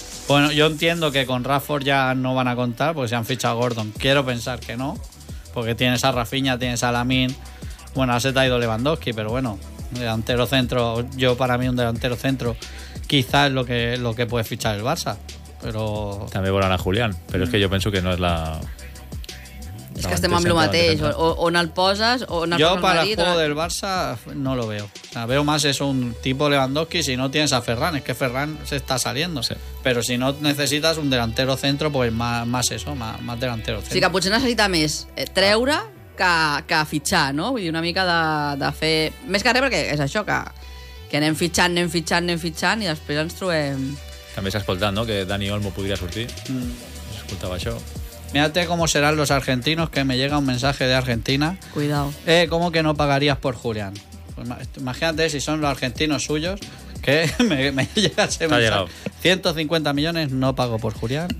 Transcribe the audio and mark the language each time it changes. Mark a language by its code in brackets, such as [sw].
[es] Bueno, yo entiendo que con Rashford ya no van a contar porque se han fichado a Gordon. Quiero pensar que no, porque tienes a Rafinha, tienes a Lamin. Bueno, ahora se te ha ido Lewandowski, pero bueno, delantero centro, yo para mí un delantero centro... Quizás lo que puede fichar el Barça, pero... [ca] També volen a Julián, però és que jo penso que no és la... És que estem amb el mateix, on el poses, on el jo per al [es] juego del Barça no lo veo. O sea, veo más eso, un tipo Lewandowski, si no tienes a Ferran, es que Ferran se está saliendo. Sí. Pero si no necesitas un delantero centro, pues más eso, más delantero centro. [ca] Sí, que potser necessita més treure que fitxar, ¿no? Vull dir, una mica de fer... Més que res, perquè és això, que... Que anem fitxant i després ens trobem... També s'ha escoltat, no?, que Dani Olmo podria sortir. Mm. Escoltava això. [es] Mírate cómo serán los argentinos, que me llega un mensaje de Argentina. Cuidado. ¿Cómo que no pagarías por Julián? Pues imagínate si son los argentinos suyos, que me llega ese mensaje. Llegado. 150 millones no pago por Julián.